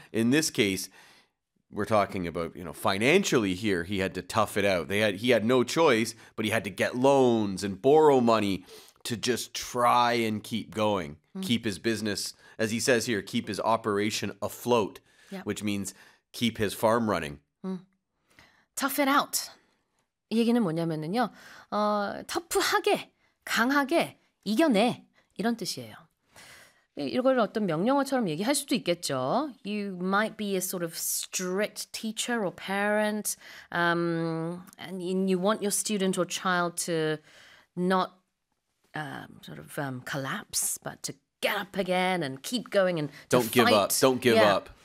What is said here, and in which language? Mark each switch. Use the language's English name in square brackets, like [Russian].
[English] In this case, we're talking about, you know, financially here, he had to tough it out. He had no choice, but he had to get loans and borrow money to just try and keep going, keep his business, as he says here, keep his operation afloat, which means keep his farm running. Tough it out. [Korean] 이 얘기는 뭐냐면은요, 터프하게, 강하게 이겨내 이런 뜻이에요. 이걸 어떤 명령어처럼 얘기할 수도 있겠죠. [English] You might be a sort of strict teacher or parent, and you want your student or child to not collapse, but to get up again and keep going and don't give up. Don't give up.